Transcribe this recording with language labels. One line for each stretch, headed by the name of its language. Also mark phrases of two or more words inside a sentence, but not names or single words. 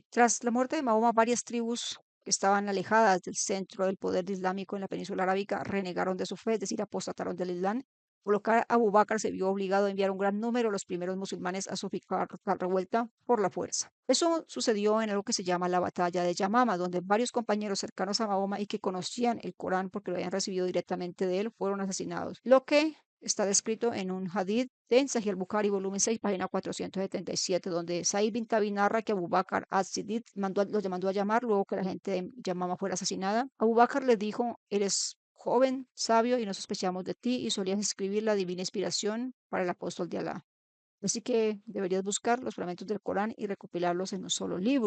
Spanish: Tras la muerte de Mahoma, varias tribus que estaban alejadas del centro del poder islámico en la península arábica renegaron de su fe, es decir, apostataron del Islam, por lo que Abu Bakr se vio obligado a enviar un gran número de los primeros musulmanes a sofocar la revuelta por la fuerza. Eso sucedió en algo que se llama la batalla de Yamama, donde varios compañeros cercanos a Mahoma y que conocían el Corán porque lo habían recibido directamente de él fueron asesinados, lo que está descrito en un hadith de Sahih al-Bukhari, volumen 6, página 477, donde Said bin Tabi narra que Abu Bakr as-Siddiq los mandó a llamar luego que la gente de Yamama fuera asesinada. Abu Bakr le dijo: eres joven, sabio y no sospechamos de ti, y solías escribir la divina inspiración para el apóstol de Alá. Así que deberías buscar los fragmentos del Corán y recopilarlos en un solo libro.